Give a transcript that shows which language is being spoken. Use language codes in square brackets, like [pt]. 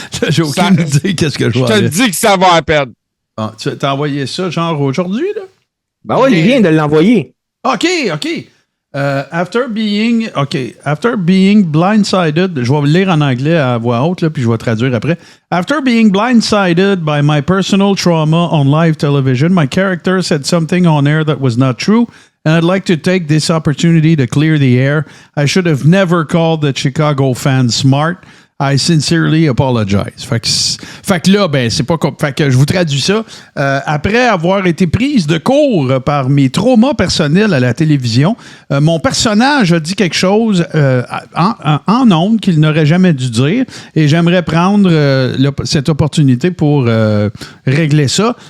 [fr] J'ai aucune idée qu'est-ce que je vois. Je te dis que ça va à peine. Ah, tu t'as envoyé ça genre aujourd'hui, là? Ben oui, il vient de l'envoyer. OK. [en] After being blindsided, [fr] je vais le lire en anglais à voix haute, là, puis je vais traduire après. [en] After being blindsided by my personal trauma on live television, my character said something on air that was not true, and I'd like to take this opportunity to clear the air. I should have never called the Chicago fans smart. I sincerely apologize. [fr] Fait que là, ben, c'est pas comme. Fait que je vous traduis ça. Après avoir été prise de court par mes traumas personnels à la télévision, mon personnage a dit quelque chose en ondes qu'il n'aurait jamais dû dire et j'aimerais prendre cette opportunité pour régler ça.